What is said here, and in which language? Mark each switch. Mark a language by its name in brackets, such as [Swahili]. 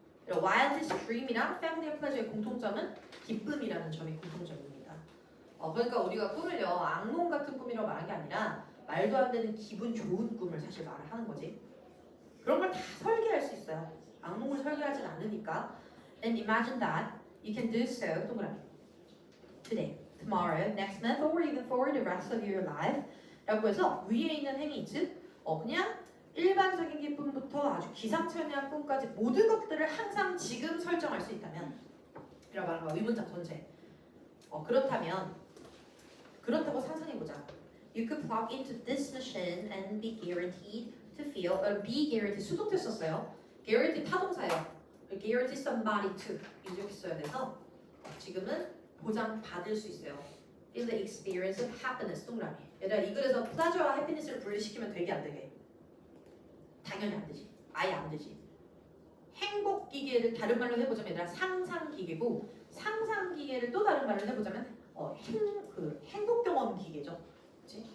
[Korean] wildest dream이랑 familiar pleasure의 공통점은 기쁨이라는 점이 공통점입니다. 그러니까 우리가 꿈을요 악몽 같은 꿈이라고 말한 게 아니라 말도 안 되는 기분 좋은 꿈을 사실 말을 하는 거지. 그런 걸 다 설계할 수 있어요. 악몽을 설계하진 않으니까. [English] And imagine that you can do so [Korean] 동그라미. [English] Today, tomorrow, next month, or even for the rest of your life. [Korean] 라고 해서 위에 있는 행위 즉 그냥 일반적인 기쁨부터 아주 기상천외한 꿈까지 모든 것들을 항상 지금 설정할 수 있다면 이라고 말하는 거야. 의문장 전체. 그렇다고 상상해보자. [English] You could plug into this machine and be guaranteed to feel, be guaranteed [Korean] 수동태 썼어요. guarantee 타동사예요. [English] guarantee somebody to [Korean] 이렇게 써야 돼서 지금은 보장받을 수 있어요. [English] In the experience of happiness [Korean] 동그라미. 얘들아 이 글에서 pleasure와 happiness를 분리시키면 되게 안 되게? 당연히 안 되지. 아예 안 되지. 행복 기계를 다른 말로 해보자면 얘들아 상상 기계고 상상 기계를 또 다른 말로 해보자면 행복 경험 기계죠. 그치?